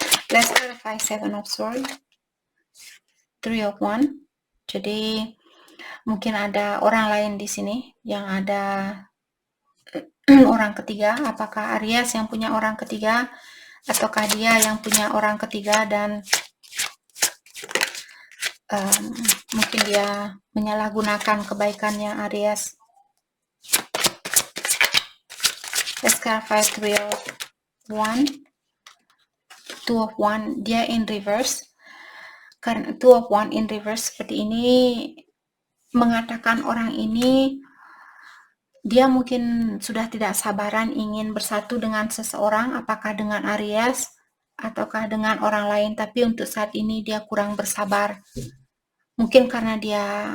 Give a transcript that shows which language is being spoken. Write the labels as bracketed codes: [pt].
[en] Let's clarify Seven of Swords, Three of Wands. [id] Jadi mungkin ada orang lain di sini yang ada orang ketiga. Apakah Aries yang punya orang ketiga ataukah dia yang punya orang ketiga dan mungkin dia menyalahgunakan kebaikannya Aries. [en] Let's clarify Three of Wands, Two of Wands, dia in reverse. [id] Karena Two of Wands in reverse seperti ini mengatakan orang ini dia mungkin sudah tidak sabaran ingin bersatu dengan seseorang, apakah dengan Aries ataukah dengan orang lain, tapi untuk saat ini dia kurang bersabar. Mungkin karena dia